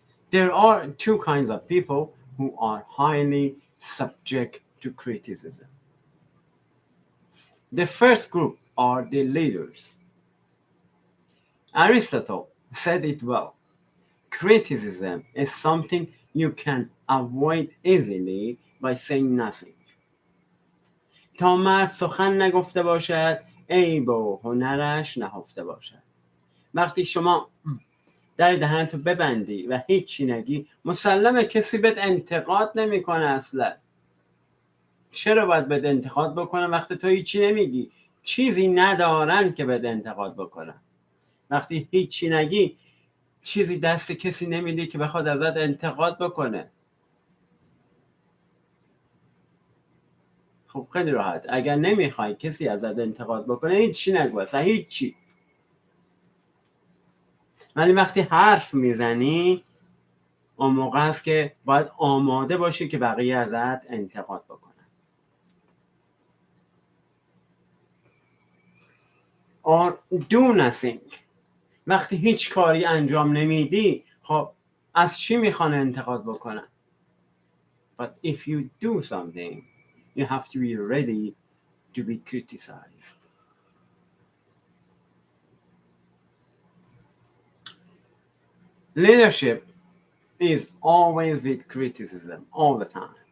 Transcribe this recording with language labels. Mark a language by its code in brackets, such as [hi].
[en] There are two kinds of people who are highly subject to criticism. The first group are the leaders. Aristotle said it well. Criticism is something you can avoid easily by saying nothing. [fa] تا مرد سخن نگفته باشد عیب و هنرش نهفته باشد. وقتی شما در دهنتو ببندی و هیچی نگی، مسلمه کسی بهت انتقاد نمیکنه اصلا. چرا باید بهت انتقاد بکنه وقتی تو هیچی نمیگی؟ چیزی ندارن که بهت انتقاد بکنن. وقتی هیچی نگی، چیزی دست کسی نمیدی که بخواد ازت انتقاد بکنه. خب خیلی راحت. اگر نمیخوای کسی ازت انتقاد بکنه، هیچی نگو، اصلا هیچی. ولی وقتی حرف میزنی، اون موقع هست که باید آماده باشی که بقیه ازت انتقاد بکنن. [en] Or do nothing. [fa] وقتی هیچ کاری انجام نمیدی، خب از چی میخوان انتقاد بکنن؟ [en] But if you do something, you have to be ready to be criticized. Leadership is always with criticism all the time.